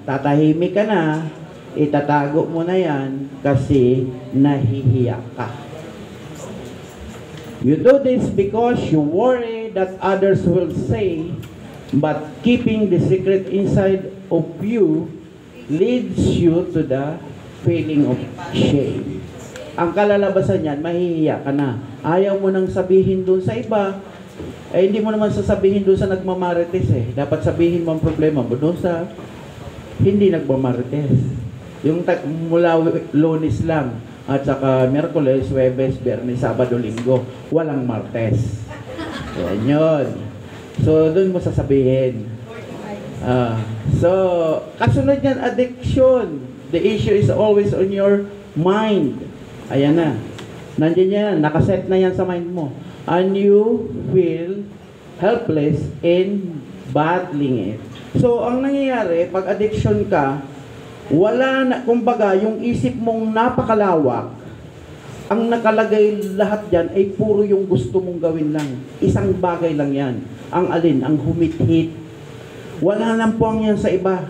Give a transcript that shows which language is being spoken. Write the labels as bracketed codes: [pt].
[tl] Tatahimik ka na, itatago mo na yan kasi nahihiya ka. [en] You do this because you worry that others will say, but keeping the secret inside of you leads you to the feeling of shame. [tl] Ang kalalabasan niyan, mahihiya ka na. Ayaw mo nang sabihin doon sa iba, eh hindi mo naman sasabihin doon sa nagmamarites eh. Dapat sabihin mo ang problema mo doon sa hindi nagmamarites. Yung mula Lunes lang, at saka Miyerkules, Huwebes, Biyernes, Sabado, Linggo, walang Martes. Yan yun. So, doon mo sasabihin. So, kasunod yan, addiction. [en] The issue is always on your mind. [tl] Ayan na. Nandiyan yan. Nakaset na yan sa mind mo. [en] And you feel helpless in battling it. [tl] So, ang nangyayari, pag addiction ka, wala na, kumbaga, yung isip mong napakalawak, ang nakalagay lahat dyan ay puro yung gusto mong gawin lang. Isang bagay lang yan. Ang alin? Ang humit-hit. Wala nang puwang yan sa iba.